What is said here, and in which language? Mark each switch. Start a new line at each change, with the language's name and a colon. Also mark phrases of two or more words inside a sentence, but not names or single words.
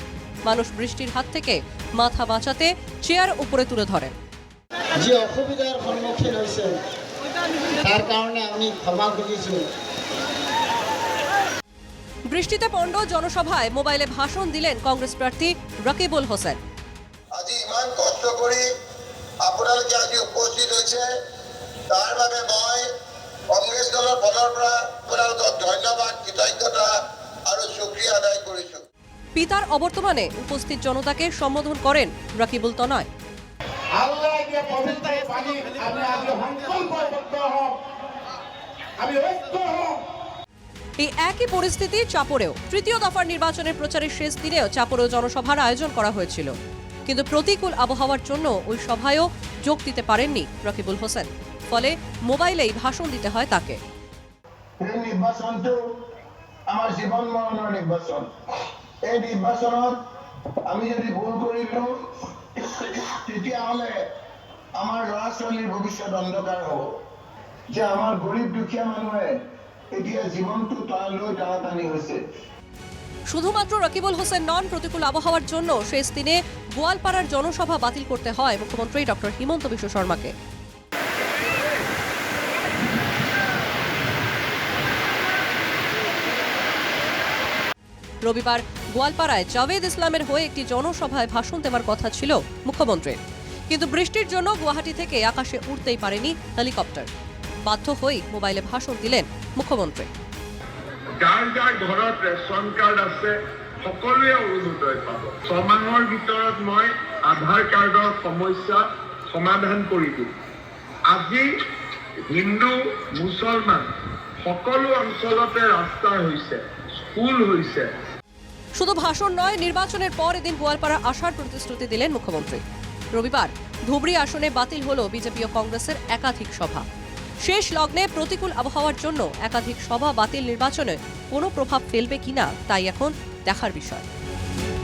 Bangla: মানুষ বৃষ্টির হাত থেকে মাথা বাঁচাতে চেয়ার উপরে তুলে ধরেন। যে অসুবিধার সম্মুখীন হয়েছে তার কারণে আমি ক্ষমা খুঁজেছি। বৃষ্টিতে পণ্ড জনসভায় মোবাইলে ভাষণ দিলেন কংগ্রেস প্রার্থী রকিবুল হোসেন।
Assamese: আজি ইমান কষ্ট কৰি আপোনালোকে আজি উপস্থিত হৈছে, তাৰ বাবে মই কংগ্ৰেছ দলৰ ফালৰ পৰা আপোনালোকক ধন্যবাদ, কৃতজ্ঞতা আৰু শুকৰিয়া আদায় কৰিছোঁ।
Bangla: পিতার অবর্তমানে উপস্থিত জনতাকে সম্বোধন করেন রকিবুল তনয়। এই একই পরিস্থিতি চাপড়েও। তৃতীয় দফার নির্বাচনের প্রচারের শেষ দিনেও চাপড়েও জনসভার আয়োজন করা হয়েছিল, কিন্তু প্রতিকূল আবহাওয়ার জন্য ওই সভায়ও যোগ দিতে পারেননি রকিবুল হোসেন। ফলে মোবাইলেই ভাষণ দিতে হয় তাকে।
Assamese: এই নিৰ্বাচনটো আমাৰ জীৱন মৰণৰ নিৰ্বাচন। এই নিৰ্বাচনত আমি যদি ভুল কৰিলো তেতিয়াহ'লে আমাৰ ল'ৰা ছোৱালীৰ ভৱিষ্যত অন্ধকাৰ হ'ব। যে আমাৰ গৰীব দুখীয়া মানুহে এতিয়া জীৱনটো তললৈ টানাটানি হৈছে।
Bangla: শুধুমাত্র রকিবুল হোসেন নন, প্রতিকূল আবহাওয়ার জন্য শেষ দিনে গোয়ালপাড়ার জনসভা বাতিল করতে হয় মুখ্যমন্ত্রী ডক্টর হিমন্ত বিশ্ব শর্মাকে। রবিবার গোয়ালপাড়ায় জাভেদ ইসলামের হয়ে একটি জনসভায় ভাষণ দেওয়ার কথা ছিল মুখ্যমন্ত্রীর, কিন্তু বৃষ্টির জন্য গুয়াহাটি থেকে আকাশে উঠতেই পারেনি হেলিকপ্টার। বাধ্য হয়ে মোবাইলে ভাষণ দিলেন মুখ্যমন্ত্রী।
Assamese: যাৰ যাৰ ঘৰত ৰেচন কাৰ্ড আছে সকলোৱে অৰুণোদয় পাব। 6 মাহৰ ভিতৰত মই আধাৰ কাৰ্ডৰ সমস্যা সমাধান কৰি দিম। আজি হিন্দু মুছলমান সকলো অঞ্চলতে ৰাস্তা হৈছে, স্কুল হৈছে।
Bangla: শুধু ভাষণ নয়, নির্বাচনের পর এদিন গোয়ালপাড়া আসার প্রতিশ্রুতি দিলেন মুখ্যমন্ত্রী। রবিবার ধুবড়ী আসনে বাতিল হলো বিজেপি ও কংগ্রেসের একাধিক সভা। শেষ লগ্নে প্রতিকূল আবহাওয়ার জন্য একাধিক সভা বাতিল নির্বাচনে কোনো প্রভাব ফেলবে কিনা তাই এখন দেখার বিষয়।